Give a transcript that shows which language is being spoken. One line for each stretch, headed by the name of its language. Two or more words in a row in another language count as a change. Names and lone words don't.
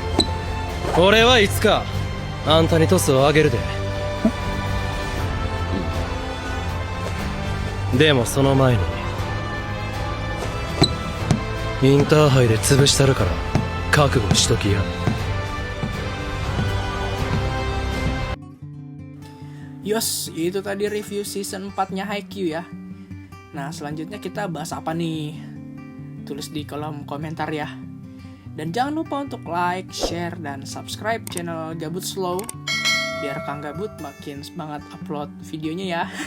Japanese: 俺はいつかあんたにトスをあげるで。でもその前にインターハイで潰したるから覚悟しときや。
Indonesian: Yos, itu tadi review season 4-nya Haikyuu ya. Nah, selanjutnya kita bahas apa nih? Tulis di kolom komentar ya. Dan jangan lupa untuk like, share, dan subscribe channel Gabut Slow biar Kang Gabut makin semangat upload videonya ya.